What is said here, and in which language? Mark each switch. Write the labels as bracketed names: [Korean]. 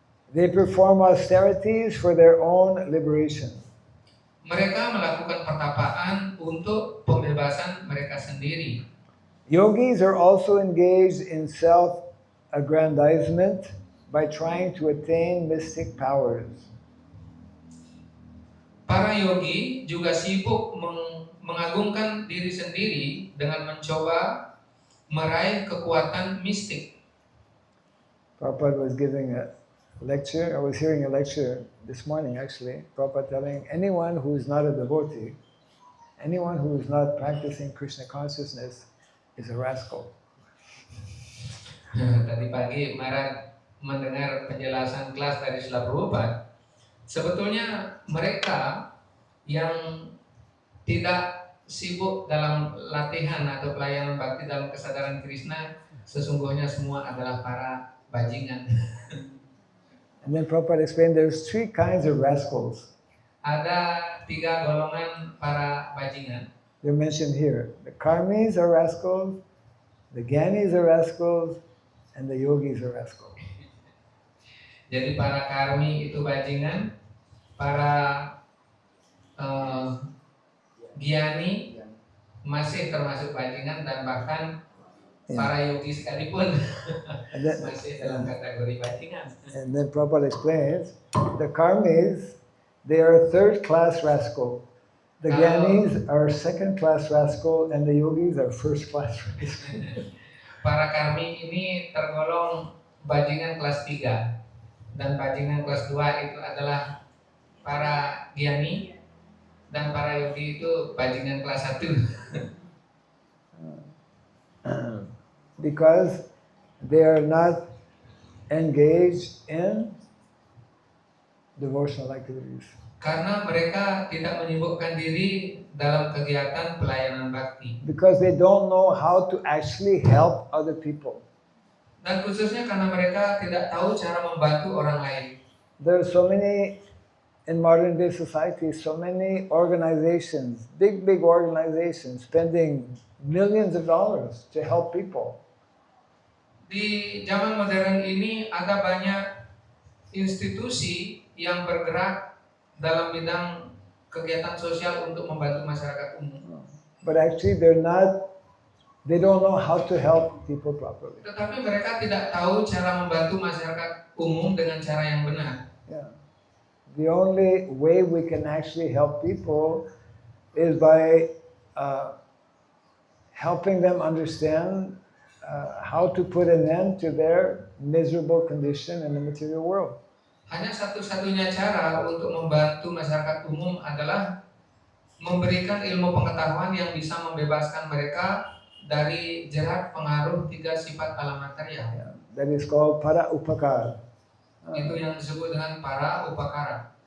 [English] They perform austerities for their own liberation. [Indonesian] Mereka melakukan pertapaan untuk pembebasan mereka sendiri. [English] Yogis are also engaged in self-aggrandizement by trying to attain mystic powers. [Indonesian] Para yogi juga sibuk mengagungkan diri sendiri dengan mencoba meraih kekuatan mistik. [English] Prabhupada was giving a lecture, I was hearing a lecture this morning actually, Prabhupada telling anyone who is not a devotee, anyone who is not practicing Krishna consciousness is a rascal. [Indonesian] Tadi pagi Maharaj mendengar penjelasan kelas dari Srila Prabhupada. Sebetulnya mereka yang tidak sibuk dalam latihan atau pelayanan bakti dalam kesadaran Krishna, sesungguhnya semua adalah para bajingan. [English] And then Prabhupada explained there's three kinds of rascals. [Indonesian] Ada 3 golongan para bajingan. [English] They're mentioned here. The karmis are rascals, the gyanis are rascals, and the yogis are rascals. [Indonesian] Jadi para karmi itu bajingan, para gyani masih termasuk bajingan, dan bahkan para yogi sekalipun [English] And then, [Indonesian] masih dalam kategori bajingan. [English] and then Prabhupada explains, the karmis, they are third-class rascal. The gyanis are second-class rascal, and the yogis are first-class rascal. [Indonesian] Para karmi ini tergolong bajingan kelas 3, dan bajingan kelas 2 itu adalah para gyani, dan para yogi itu bajingan kelas 1. [English] Because they are not engaged in devotional activities. [Indonesian] Karena mereka tidak menyibukkan diri dalam kegiatan pelayanan bakti. [English] Because they don't know how to actually help other people. [Indonesian] Dan khususnya karena mereka tidak tahu cara membantu orang lain. [English] There are so many, in modern day society, so many organizations, big organizations, spending millions of dollars to help people. [Indonesian] Di zaman modern ini ada banyak institusi yang bergerak dalam bidang kegiatan sosial untuk membantu masyarakat umum. [English] But actually they don't know how to help people properly. [Indonesian] Tetapi mereka tidak tahu cara membantu masyarakat umum dengan cara yang benar. [English] Yeah. The only way we can actually help people is by helping them understand how to put an end to their miserable condition in the material world. [Indonesian] Hanya satu-satunya cara untuk membantu masyarakat umum adalah memberikan ilmu pengetahuan yang bisa membebaskan mereka dari jerat pengaruh 3 sifat alam material. [English] Yeah. That is called para upakara. [Indonesian] Itu yang disebut dengan para upakara.